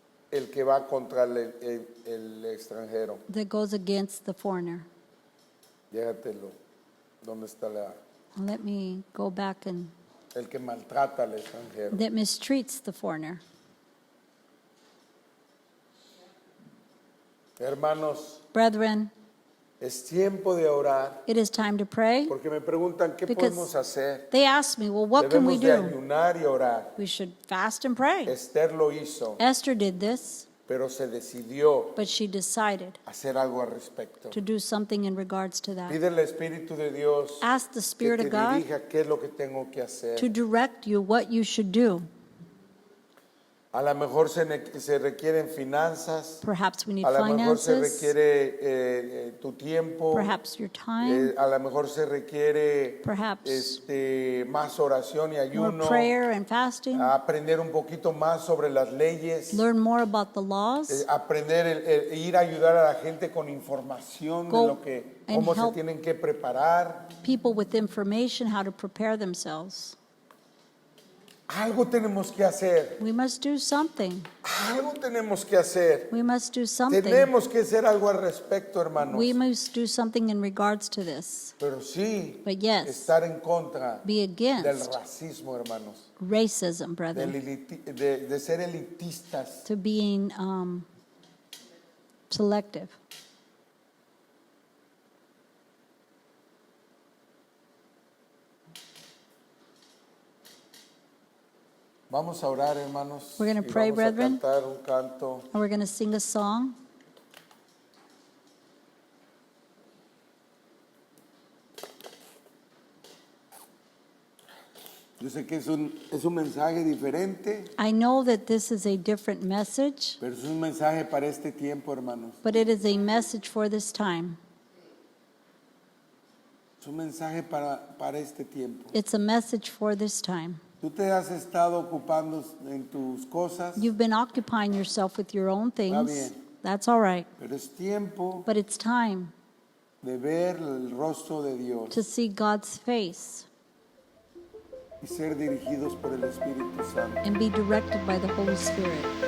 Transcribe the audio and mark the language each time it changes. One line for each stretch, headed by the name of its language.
Spanish: el que va contra el extranjero.
English: that goes against the foreigner.
Spanish: Déjatelo. ¿Dónde está
English: Let me go back and
Spanish: el que maltrata al extranjero?
English: that mistreats the foreigner.
Spanish: Hermanos,
English: Brethren,
Spanish: es tiempo de orar.
English: it is time to pray.
Spanish: Porque me preguntan qué
English: Because
Spanish: podemos hacer.
English: they ask me, well, what can we
Spanish: Debemos de
English: do?
Spanish: ayunar y orar.
English: We should fast and pray.
Spanish: Esther lo hizo,
English: Esther did this,
Spanish: pero se decidió
English: but she decided
Spanish: hacer algo al respecto.
English: to do something in regards to that.
Spanish: Pide al Espíritu de Dios
English: Ask the
Spanish: que
English: Spirit
Spanish: te
English: of God
Spanish: dirija qué es lo que tengo que hacer.
English: to direct you what you should do.
Spanish: A lo mejor se requieren finanzas,
English: Perhaps we need
Spanish: a lo mejor se
English: finances,
Spanish: requiere tu tiempo,
English: perhaps your time,
Spanish: a lo mejor se requiere
English: perhaps
Spanish: más oración y
English: more
Spanish: ayuno,
English: prayer and fasting,
Spanish: aprender un poquito más sobre las leyes,
English: learn more about the laws,
Spanish: aprender ir a ayudar a la gente con información de
English: Go
Spanish: lo que
English: and
Spanish: cómo se
English: help
Spanish: tienen que preparar.
English: people with information how to prepare themselves.
Spanish: Algo tenemos que hacer.
English: We must do something.
Spanish: Algo tenemos que hacer.
English: We must do something.
Spanish: Tenemos que hacer algo al respecto, hermanos.
English: We must do something in regards to this.
Spanish: Pero sí,
English: But yes,
Spanish: estar en contra
English: be
Spanish: del
English: against
Spanish: racismo, hermanos.
English: racism, brethren,
Spanish: De ser elitistas.
English: to being selective.
Spanish: Vamos a orar, hermanos.
English: We're gonna
Spanish: y
English: pray,
Spanish: vamos
English: brethren.
Spanish: a cantar un canto.
English: And we're going to sing a song.
Spanish: Yo sé que es un mensaje diferente,
English: I know that this is a different message,
Spanish: pero es un mensaje para este tiempo, hermanos.
English: but it is a message for this time.
Spanish: Es un mensaje para este tiempo.
English: It's a message for this time.
Spanish: Tú te has estado ocupando en tus cosas,
English: You've been occupying yourself with your own things.
Spanish: bien.
English: That's all right.
Spanish: pero es tiempo
English: But it's time
Spanish: de ver el rostro de Dios
English: to see God's face
Spanish: y ser dirigidos por el Espíritu Santo.
English: and be directed by the Holy Spirit.